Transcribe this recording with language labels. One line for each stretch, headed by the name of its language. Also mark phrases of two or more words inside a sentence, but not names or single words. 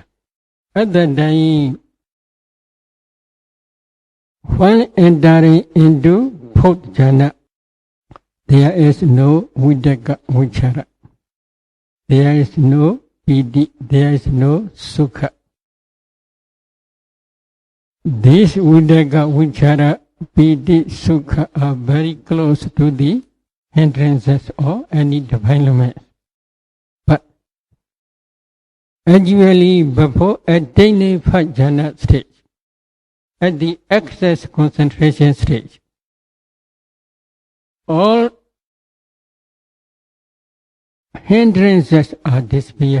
English: At that time, when entering into fourth jhana, there is no
Pali: vidaka vichara.
English: There is no piti, there is no sukha. These
Pali: vidaka vichara, piti, sukha
English: are very close to the hindrances or any defilements. But actually, before attaining first jhana stage, at the excess concentration stage, all hindrances are disappear.